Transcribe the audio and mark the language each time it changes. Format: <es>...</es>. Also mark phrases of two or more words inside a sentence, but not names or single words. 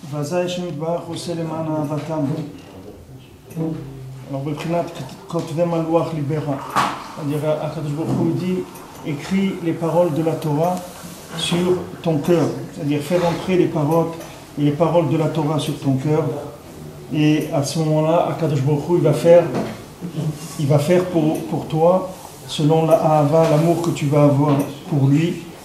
<he>אזי שמתברך עושה למען אהבתם.</he> <fr>Alors,</fr> <he>בבחינת כותבם על לוח ליבך. הקדוש ברוך הוא</he> <fr>dit, écris les paroles de la Torah sur ton cœur. C'est-à-dire, fais rentrer les paroles de la Torah sur ton cœur. Et à ce moment-là, Akadosh Baruch Hu, il va faire pour toi, selon la ahava, l'amour que tu vas avoir pour lui.</fr>